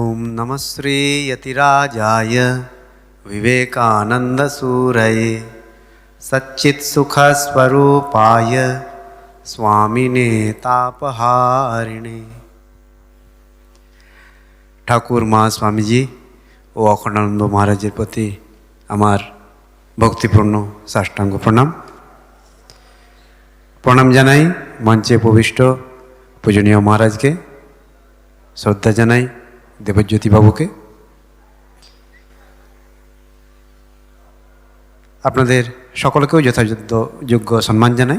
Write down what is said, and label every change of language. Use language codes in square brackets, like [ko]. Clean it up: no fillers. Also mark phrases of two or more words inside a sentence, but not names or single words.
[sa] नमः श्री यतिराजाय विवेकानंदसूरये सच्चित्सुखस्वरूपाय स्वामिने तापहारिणे। [bn] ठाकुर महा स्वामीजी ও অখণ্ডানন্দ মহারাজের প্রতি আমার ভক্তিপূর্ণ সাষ্টাঙ্গ প্রণাম জানাই। মঞ্চে উপবিষ্ট পূজনীয় মহারাজকে শ্রদ্ধা জানাই, দেবজ্যোতি বাবুকে। আপনাদের সকলকেও যথাযথ যোগ্য সম্মান জানাই।